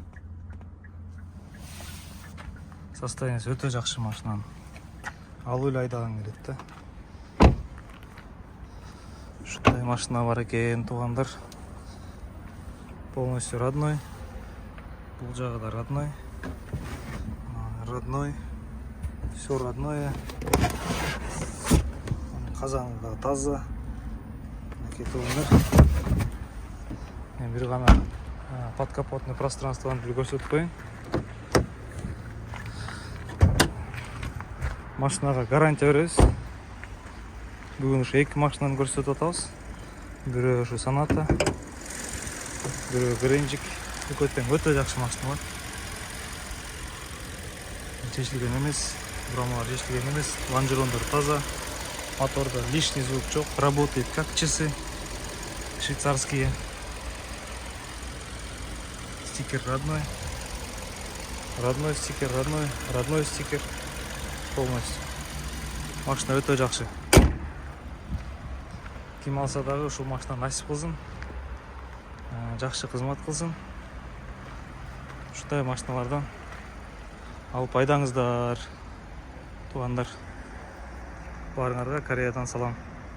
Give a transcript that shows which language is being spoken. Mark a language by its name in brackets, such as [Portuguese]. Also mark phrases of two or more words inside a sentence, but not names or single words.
[Kyrgyz] Состояниясы өтө жакшы машинанын. Алуу эле айдаган келет да. Ушундай машина бар экен, туугандар. [Russian] Полностью родной. [Kyrgyz] Бул жагы да родной. [Russian] Родной. Все родное. [Kyrgyz] Казаны да таза. Туугандар. Мен бир гана [Russian] подкапотный пространствоны [Kyrgyz] бир көрсөтүп коеюн. Машинага гарантия беребиз. Бүгүн ушу 2 машинаны көрсөтүп атабыз. Бирөө ушу Sonata, бирөө Гренжик. Өтө жакшы машина бар. Чечилген эмес, бурамалар чечилген эмес, лонжерондор таза, моторда [Russian] лишний звук [Kyrgyz] жок, [Russian] работает как часы швейцарские. Стикер родной. Родной стикер, родной стикер. Полностью. [Kyrgyz] Машина өтө жакшы. Ким алса дагы ушул машина насип кылсын. Жакшы кызмат кылсын. Ушундай машиналардан алып айдаңыздар туугандар. Баарыңарга Кореядан салам.